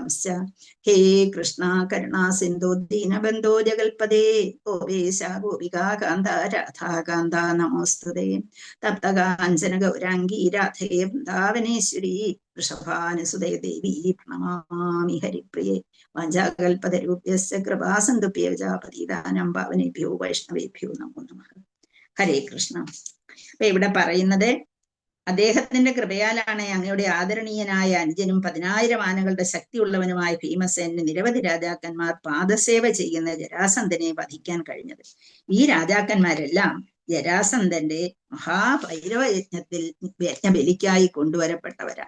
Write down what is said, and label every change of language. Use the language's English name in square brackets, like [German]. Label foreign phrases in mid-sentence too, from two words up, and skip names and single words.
[Sanskrit] ഹേ കൃഷ്ണ കരുണാ സിന്ധോ ദീനബന്ധോ ജഗൽപദേ ഗോപേശ ഗോപികാകാന്ത രാധാകാന്ത നമോസ്തുതേ. തപ്തകാഞ്ചന ഗൗരാംഗീ രാധേ വൃന്ദാവനേശ്വരി വൃഷഭാനുസുതേ ദേവി പ്രണമാമി ഹരിപ്രിയേ. വാഞ്ചാകൽപതരൂപ്യസ്യ കൃപാസന്തുഭ്യോ പതിതാനം പാവനേഭ്യോ വൈഷ്ണവേഭ്യോ നമോ നമഃ. ഹരേ കൃഷ്ണ. [Malayalam] അപ്പൊ ഇവിടെ പറയുന്നത്, അദ്ദേഹത്തിന്റെ കൃപയാലാണ് അങ്ങയുടെ ആദരണീയനായ അനുജനും 10,000 ആനകളുടെ ശക്തിയുള്ളവനുമായ ഭീമസേനന് നിരവധി രാജാക്കന്മാർ പാദസേവ ചെയ്യുന്ന ജരാസന്ധനെ വധിക്കാൻ കഴിഞ്ഞത്. ഈ രാജാക്കന്മാരെല്ലാം ജരാസന്ധന്റെ മഹാഭൈരവ യജ്ഞബലിക്കായി കൊണ്ടുവരപ്പെട്ടവരാണ്.